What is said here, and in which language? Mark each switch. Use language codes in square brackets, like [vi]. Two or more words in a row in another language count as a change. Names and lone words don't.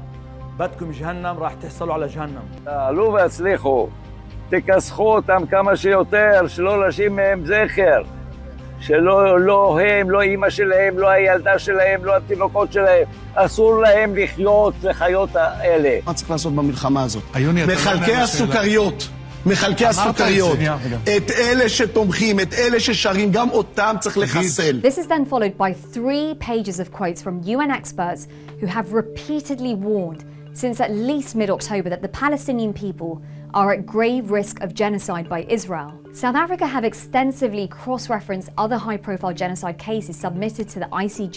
[ar] بدكم جهنم، راح תחסלו على جهنم. [he] תעלו והצליחו, תכסחו אותם כמה שיותר, שלא נשאיר מהם זכר. שלא הם, לא אמא שלהם, לא הילדה שלהם, לא התינוקות שלהם. אסור להם לחיות לחיות האלה. מה צריך לעשות במלחמה הזאת? מחלקי הסוכריות. מחלקי הסוכריות, את אלה שתומכים, את אלה ששרים, גם אותם צריך לחסל. [en] This is then followed by 3 pages of quotes from UN experts who have repeatedly warned since at least mid-October that the Palestinian people are at grave risk of genocide by Israel. South Africa have extensively cross-referenced other high-profile genocide cases submitted to the ICJ.